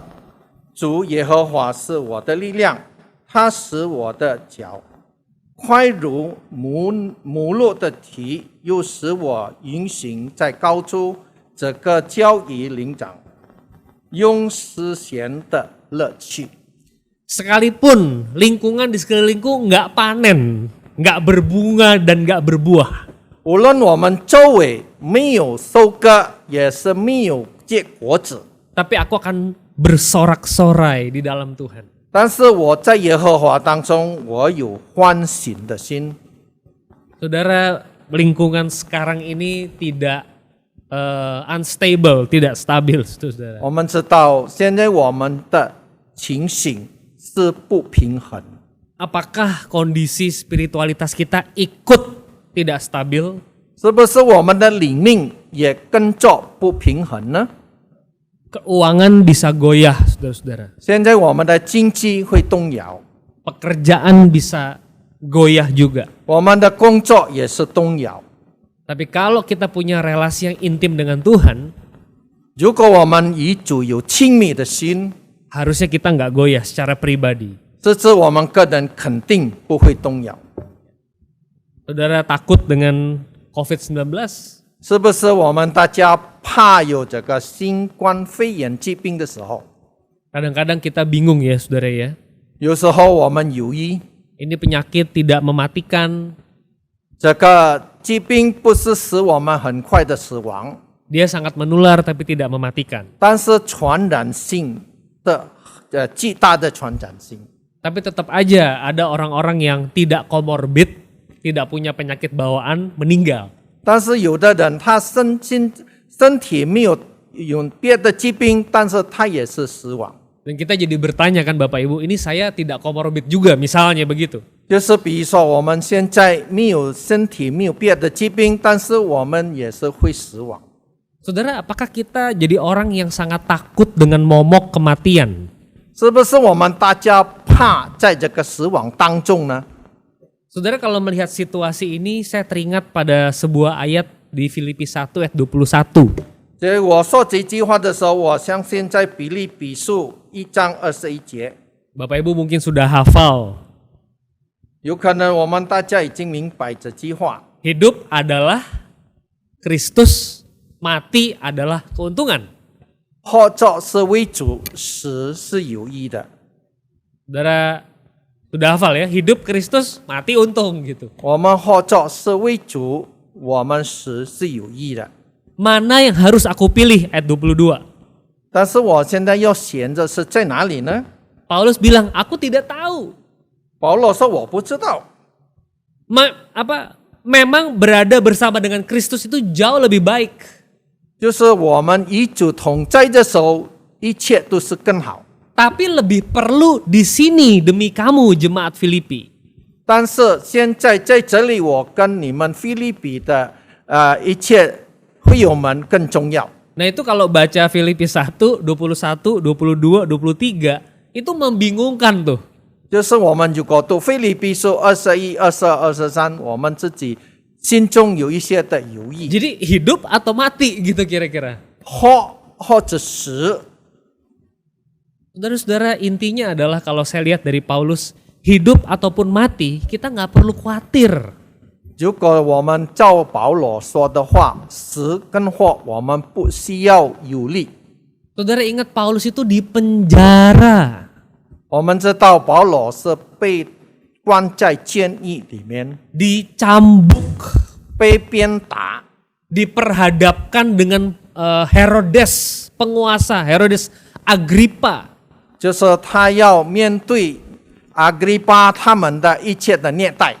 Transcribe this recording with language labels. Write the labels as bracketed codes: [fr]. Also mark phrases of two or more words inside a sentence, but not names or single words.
[zh] 主耶和华是我的力量，他使我的脚快如母鹿的蹄，又使我运行在高处。这个交与灵长，用丝弦的乐趣。 [id] Sekalipun lingkungan di sekelilingku nggak panen, nggak berbunga dan nggak berbuah, [zh] 无论我们周围没有收割，也是没有结果子， [id] tapi aku akan bersorak-sorai di dalam Tuhan. [zh] 但是我在耶和华当中，我有欢喜的心。 [id] Saudara, lingkungan sekarang ini tidak unstable, tidak stabil, saudara. [zh] 我们知道，现在我们的情形是不平衡。 [id] Apakah kondisi spiritualitas kita ikut tidak stabil? [zh] 是不是我们的灵命也跟着不平衡呢？ [id] Keuangan bisa goyah, saudara-saudara. [zh] 现在我们的经济会动摇， [id] Pekerjaan bisa goyah juga. [zh] 我们的工作也是动摇。 [id] Tapi kalau kita punya relasi yang intim dengan Tuhan, [zh] 如果我们与主有亲密的心， [id] harusnya kita nggak goyah secara pribadi. [zh] 这是我们个人肯定不会动摇。 [id] Saudara takut dengan COVID-19? [zh] 是不是我们大家怕有这个新冠肺炎疾病的时候， [id] Kadang-kadang kita bingung ya saudara ya. [zh] 有时候我们犹豫， [id] Ini penyakit tidak mematikan, [zh] 这个疾病不是使我们很快的死亡， [id] dia sangat menular tapi tidak mematikan. [zh] 但是传染性的巨大的传染性。 [id] Tapi tetap aja ada orang-orang yang tidak komorbid, tidak punya penyakit bawaan, meninggal. [zh] 但是有的人他身体没有别的疾病，但是他也是死亡。 [id] Dan kita jadi bertanya kan Bapak Ibu, ini saya tidak komorbid juga misalnya begitu. [zh] 就是比如说我们现在没有身体没有别的疾病，但是我们也是会死亡。 [id] Saudara, apakah kita jadi orang yang sangat takut dengan momok kematian? [zh] 是不是我们大家怕在这个死亡当中呢？ [id] Saudara, kalau melihat situasi ini, saya teringat pada sebuah ayat di Filipi 1 ayat 21. [zh] 所以我说这句话的时候，我相信在腓立比书1章21节， [id] Bapak Ibu mungkin sudah hafal. [zh] 有可能我们大家已经明白这句话。 [id] Hidup adalah Kristus, mati adalah keuntungan. [zh] 活着是为主，死是有益的。 [id] Saudara sudah hafal ya, hidup Kristus, mati untung gitu. [zh] 我们活着是为主，我们死是有益的。 [id] Mana yang harus aku pilih? Ayat 22. [zh] 但是我现在要选的是在哪里呢？ [id] Paulus bilang, aku tidak tahu. [zh] 保罗说我不知道。 [id] Memang berada bersama dengan Kristus itu jauh lebih baik. [zh] 就是我们与主同在的时候，一切都是更好。 [id] Tapi lebih perlu di sini demi kamu jemaat Filipi. [zh] 但是现在在这里，我跟你们腓立比的一切会友们更重要。 [id] Nah itu kalau baca Filipi 1, 21, 22, 23 itu membingungkan tuh. [zh] 就是我们如果读腓立比书21、22、23，我们自己心中有一些的犹豫， [id] Jadi hidup atau mati gitu kira-kira. [zh] 或者死。 [id] Saudara-saudara, intinya adalah kalau saya lihat dari Paulus, hidup ataupun mati kita nggak perlu khawatir. [zh] 如果我们照保罗说的话，死跟活我们不需要忧虑。 [id] Saudara ingat Paulus itu di penjara. [zh] 我们知道保罗是被关在监狱里面， [id] Dicambuk, [zh] 被鞭打， [id] diperhadapkan dengan Herodes, penguasa Herodes Agrippa. [zh] 就是他要面对阿格里巴他们的一切的虐待。